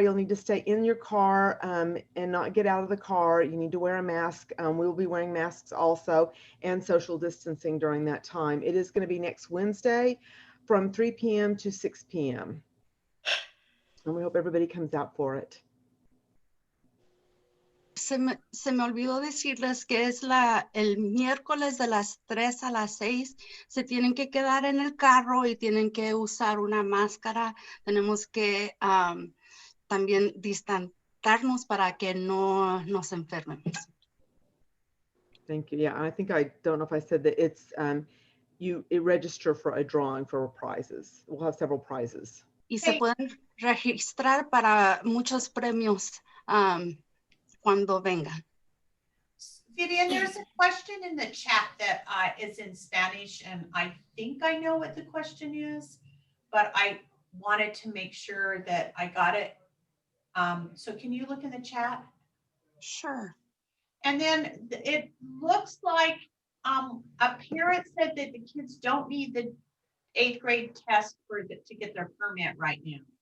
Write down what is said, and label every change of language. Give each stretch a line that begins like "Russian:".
English: You'll need to stay in your car and not get out of the car. You need to wear a mask. We will be wearing masks also, and social distancing during that time. It is going to be next Wednesday from 3 p.m. to 6 p.m. And we hope everybody comes out for it.
Spanish: Se me olvidó decirles que es el miércoles de las 3 a las 6. Se tienen que quedar en el carro y tienen que usar una máscara. Tenemos que también distanciarnos para que no nos enfermemos.
English: Thank you. Yeah, I think I don't know if I said that it's you register for a drawing for prizes. We'll have several prizes.
Spanish: Y se pueden registrar para muchos premios cuando vengan.
English: Vivian, there's a question in the chat that is in Spanish, and I think I know what the question is, but I wanted to make sure that I got it. So can you look in the chat? Sure. And then it looks like a parent said that the kids don't need the 8th grade test to get their permit right now.